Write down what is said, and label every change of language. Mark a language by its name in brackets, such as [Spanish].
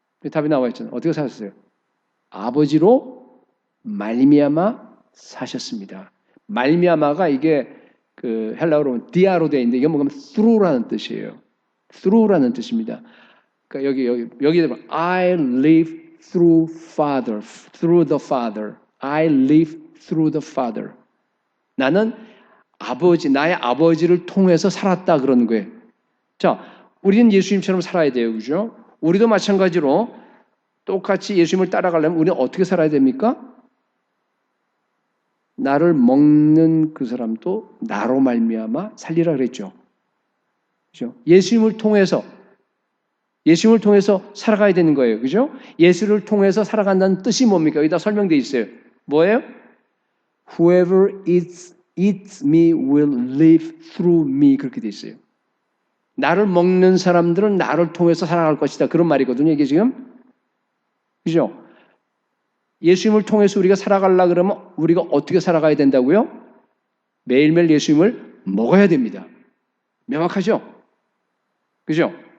[Korean] 답이 나와 있잖아요. 어떻게 사셨어요? 아버지로 말미암아 사셨습니다. 말미암아가 이게 그 헬라어로 디아로 되어 있는데 이게 뭐냐면 through라는 뜻이에요. through라는 뜻입니다. 그러니까 여기 [English] I live through Father, through the Father. I live through the Father. [Korean] 나는 나의 아버지를 통해서 살았다 그러는 거예요. 자, 우리는 예수님처럼 살아야 돼요, 그죠? 우리도 마찬가지로 똑같이 예수님을 따라가려면 우리는 어떻게 살아야 됩니까? 나를 먹는 그 사람도 나로 말미암아 살리라 그랬죠. 그죠? 예수님을 통해서 살아가야 되는 거예요. 그죠? 예수를 통해서 살아간다는 뜻이 뭡니까? 여기다 설명되어 있어요. 뭐예요? [English] Whoever eats me will live through me. [Korean] 그렇게 되어 있어요. 나를 먹는 사람들은 나를 통해서 살아갈 것이다. 그런 말이거든요. 이게 지금. 그죠? 예수님을 통해서 우리가 살아가려고 그러면 우리가 어떻게 살아가야 된다고요? 매일매일 예수님을 먹어야 됩니다. 명확하죠? 그죠?